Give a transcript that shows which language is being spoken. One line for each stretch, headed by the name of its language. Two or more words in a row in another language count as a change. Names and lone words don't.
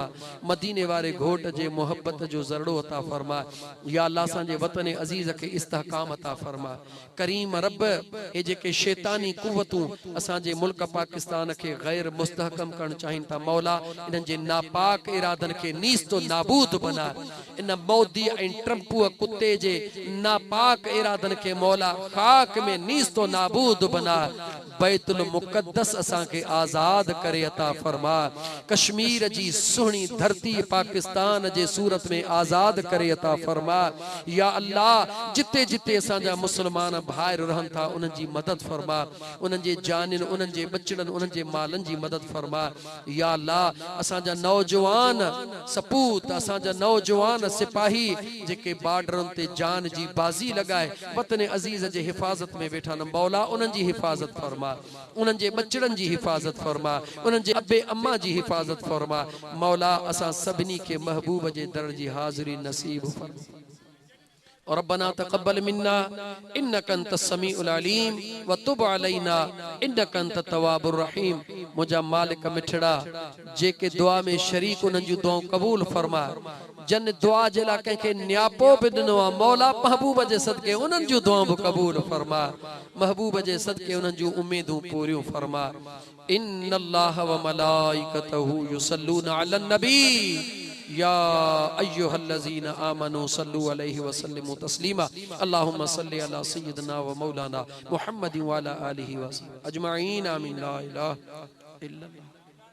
Sindhi: मदीने वारे घोट जे मोहब्बत जो ज़रड़ो अता फरमा। या अल्लाह असांजे वतन अजीज के इस्तेहकाम अता फरमा। करीम रब ए जेके शैतानी कुव्वतूं असांजे मुल्क पाकिस्तान के गैर मुस्तहकम करण चाहिन था मौला, इन्हनि जे नापाक इरादन के नीस्तो नाबूद बना। इन मोदी ऐं ट्रंप कुत्ते जे नापाक इरादन के मौला खाक में नीस्तो नाबूद बना। बैतुल मुक़द्दस असां के आजाद करे अता फरमा। कश्मीर जी सुहणी धरती पाकिस्तान जे सूरत में आजाद करे अता फरमा। या अल्लाह जिते जिते असांजा मुसलमान भाई रहन था उन्हनि जी मदद फरमा। उन्हनि जे जानिन उन्हनि जे बचड़न उन्हनि जे मालन जी मदद फरमा। या अल्लाह असांजा नौजवान सपूत असांजा नौजवान सिपाही जेके बॉर्डरन ते जान जी बाजी लगाए वतन अजीज जे हिफाजत में वेठा न मौला उन्हनि जी हिफाजत फरमा। उन्हनि जे बचड़न जी हिफाजत फरमा। उन्हनि जे अबे अम्मा जी हिफाजत फरमा। मौला असां सभिनी के महबूब जे दर जी हाज़िरी नसीब फरमा।
Arabic: ربنا تقبل منا إنك أنت السميع العليم وتب علينا إنك أنت التواب الرحيم.
Sindhi: मुझा मालिक मिठड़ा जेके दुआ में शरीक उन जूं दुआऊं कबूल फरमा, जन दुआ जे ला कंहिंखे न्यापो बि ॾिनो आहे, मौला महबूब जे सदके उन्हनि जूं दुआऊं बि कबूल फरमा, महबूब जे सदके उन्हनि जूं उम्मीदूं पूरियूं फरमा।
Arabic: إن الله وملائكته يصلون على النبي يا أيها الذين آمنوا صلوا عليه وسلموا تسليما. اللهم صل على سيدنا ومولانا محمد وعلى آله وسلم أجمعين. آمين لا إله إلا الله.